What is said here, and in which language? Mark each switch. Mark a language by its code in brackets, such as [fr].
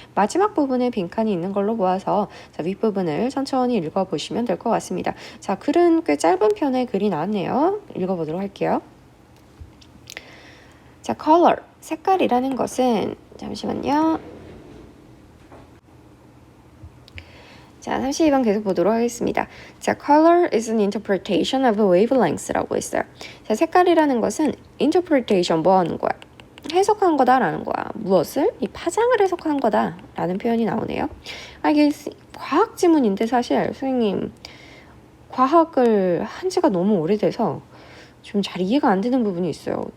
[ko] 마지막 부분에 빈칸이 있는 걸로 보아서 자, 윗부분을 천천히 읽어보시면 될 것 같습니다. 자, 글은 꽤 짧은 편의 글이 나왔네요. 읽어보도록 할게요. 자, color, 색깔이라는 것은 잠시만요. 자, 32번 계속 보도록 하겠습니다. [en] 자, color is an interpretation of a wavelength라고 했어요. [ko] 자, 색깔이라는 것은 interpretation, 뭐 하는 거야? 해석한 거다라는 거야. 무엇을? 이 파장을 해석한 거다라는 표현이 나오네요. 이게 과학 지문인데 사실 선생님 과학을 한 지가 너무 오래돼서 좀 잘 이해가 안 되는 부분이 있어요.